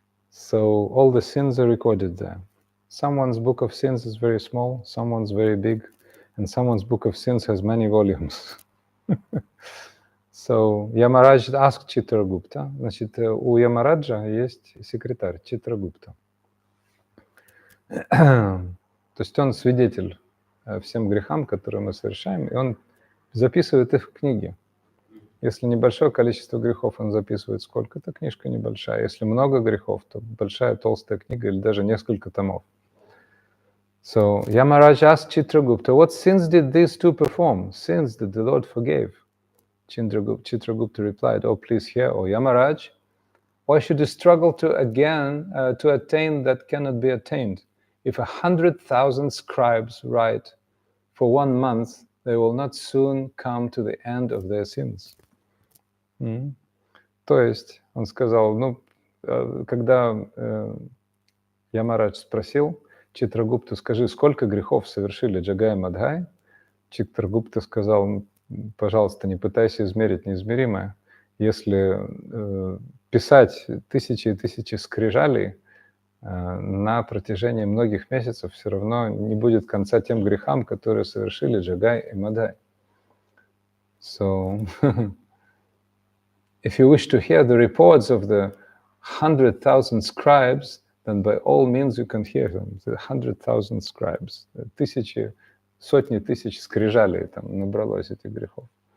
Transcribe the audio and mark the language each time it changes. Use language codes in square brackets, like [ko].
[en] So all the sins are recorded there. Someone's book of sins is very small, someone's very big, and someone's book of sins has many volumes. So Yamaraj asked Chitragupta, [ru] значит, у Ямараджа есть секретарь Chitragupta. То есть он свидетель всем грехам, которые мы совершаем, и он записывает их в книге. Если небольшое количество грехов он записывает сколько-то, книжка небольшая. Если много грехов, то большая толстая книга или даже несколько томов. [en] So Yamaraj asked Chitragupta, what sins did these two perform? Sins that the Lord forgave. Chitragupta replied, "Oh, please hear, O Yamaraj, why should you struggle to attain that cannot be attained? If 100,000 scribes write for 1 month, they will not soon come to the end of their sins." [ru] То есть он сказал, когда Ямарадж спросил Читрагупту, скажи, сколько грехов совершили Джагай и Мадхай, Читрагупта сказал, пожалуйста, не пытайся измерить неизмеримое. Если писать тысячи и тысячи скрижалей на протяжении многих месяцев, все равно не будет конца тем грехам, которые совершили Джагай и Мадхай. [en] So, if you wish to hear the reports of the 100,000 scribes, then by all means you can hear him. 100,000 scribes, [ru] сотни тысяч скрижалей там набралось этих грехов.